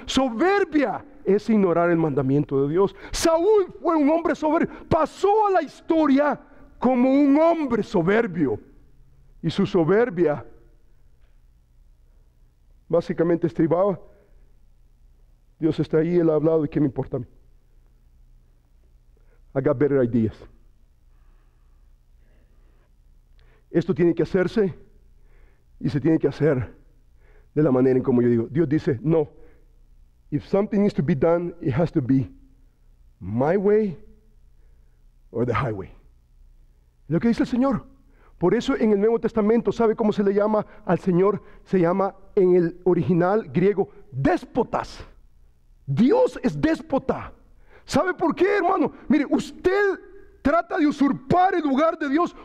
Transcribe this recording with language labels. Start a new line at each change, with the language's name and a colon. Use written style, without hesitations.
Spanish: Soberbia es ignorar el mandamiento de Dios. Saúl fue un hombre soberbio, pasó a la historia como un hombre soberbio, y su soberbia básicamente estribaba: Dios está ahí, Él ha hablado, ¿y qué me importa a mí?
English: I got better ideas.
Spanish: Esto tiene que hacerse, y se tiene que hacer de la manera en como yo digo. Dios dice: no,
English: if something needs to be done, it has to be my way or the highway.
Spanish: Es lo que dice el Señor. Por eso en el Nuevo Testamento, ¿sabe cómo se le llama al Señor? Se llama en el original griego déspotas. Dios es déspota. ¿Sabe por qué, hermano? Mire, usted trata de usurpar el lugar de Dios.